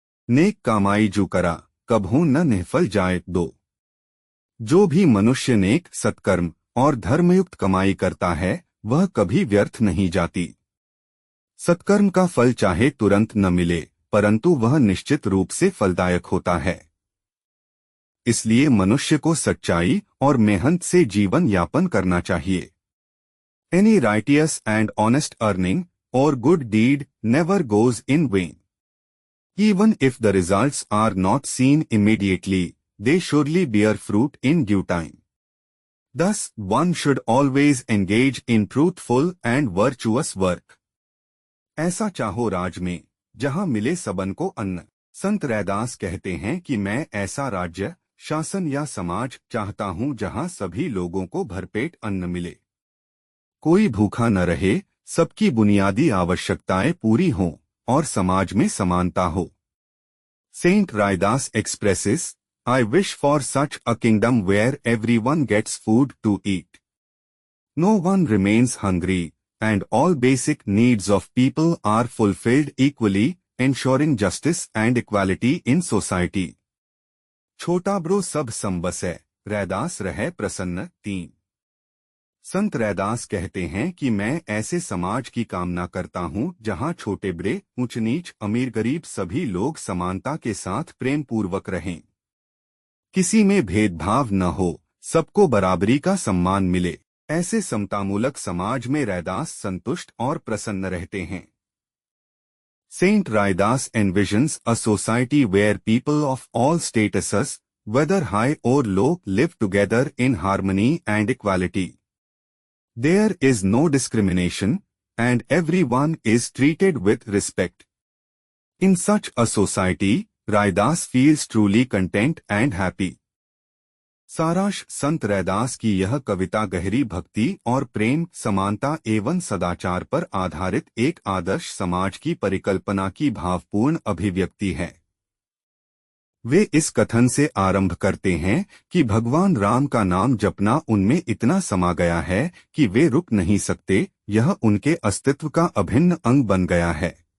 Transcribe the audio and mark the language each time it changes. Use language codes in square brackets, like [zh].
[hi] नेक कामाई जो करा, कभू न निफल जाए दो। जो भी मनुष्य नेक, सत्कर्म और धर्मयुक्त कमाई करता है, वह कभी व्यर्थ नहीं जाती। सत्कर्म का फल चाहे तुरंत न मिले, परंतु वह निश्चित रूप से फलदायक होता है। इसलिए मनुष्य को सच्चाई और मेहनत से जीवन यापन करना चाहिए। [en] Any righteous and honest earning or good deed never goes in vain. Even if the results are not seen immediately, they surely bear fruit in due time. Thus, one should always engage in truthful and virtuous work. [hi] ऐसा चाहो राज में, जहां मिले सबन को अन्न। संत रैदास कहते हैं कि मैं ऐसा राज्य, शासन या समाज चाहता हूं जहां सभी लोगों को भरपेट अन्न मिले, कोई भूखा न रहे, सबकी बुनियादी आवश्यकताएं पूरी हों और समाज में समानता हो। [en] Saint Raidas expresses, I wish for such a kingdom where everyone gets food to eat. No one remains hungry, and all basic needs of people are fulfilled equally, ensuring justice and equality in society. [hi] छोटा bro सब संबसै, रैदास रहे प्रसन्न। 3। संत रैदास कहते हैं कि मैं ऐसे समाज की कामना करता हूं जहां छोटे बड़े, ऊंच नीच, अमीर गरीब सभी लोग समानता के साथ प्रेम पूर्वक रहें। किसी में भेदभाव न हो, सबको बराबरी का सम्मान मिले। ऐसे समतामूलक समाज में रैदास संतुष्ट और प्रसन्न रहते हैं। [en] Saint Raidas envisions a society where people of all statuses, whether high or low, live together in harmony and equality. There is no discrimination, and everyone is treated with respect. In such a society, Raidas feels truly content and happy. [hi] सारांश, संत रैदास की यह कविता गहरी भक्ति और प्रेम, समानता एवं सदाचार पर आधारित एक आदर्श समाज की परिकल्पना की भावपूर्ण अभिव्यक्ति है। वे इस कथन से आरंभ करते हैं कि भगवान राम का नाम जपना उनमें इतना समा गया है कि वे रुक नहीं सकते, यह उनके अस्तित्व का अभिन्न अंग बन गया है।